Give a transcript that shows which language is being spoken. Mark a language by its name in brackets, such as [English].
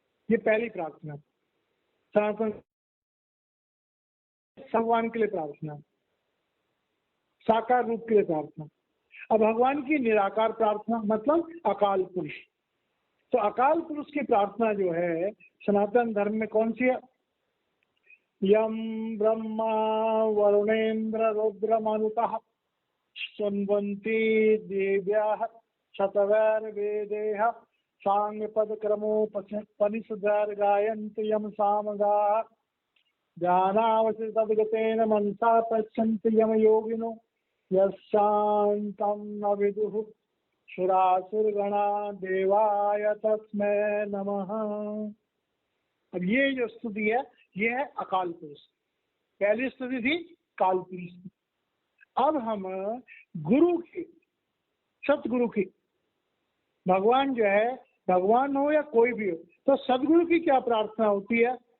[Hindi] ये पहली प्रार्थना सनातन भगवान के लिए प्रार्थना, साकार रूप के लिए प्रार्थना। अब भगवान की निराकार प्रार्थना मतलब अकाल पुरुष। तो अकाल पुरुष की प्रार्थना जो है सनातन धर्म में कौन सी है? [Sanskrit] यम ब्रह्मा वरुणेन्द्र रुद्रमनुतः शृण्वन्ति देव्याः शतवैर्वेदैः सांगपदक्रमोपनिषदार् गायन्ति यम सामगाः ज्ञानावसि तद्गतेन मनसा पश्यन्ति यम योगिनो यशान्तं न विदुः सुरासुरगणा देवाय तस्मै नमः। [Hindi] अब ये जो स्तुति है ये है अकाल पुरुष। पहली स्तुति थी काल पुरुष। अब हम गुरु की, सतगुरु की, भगवान जो है, भगवान हो या कोई भी हो, तो सदगुरु की क्या प्रार्थना होती है?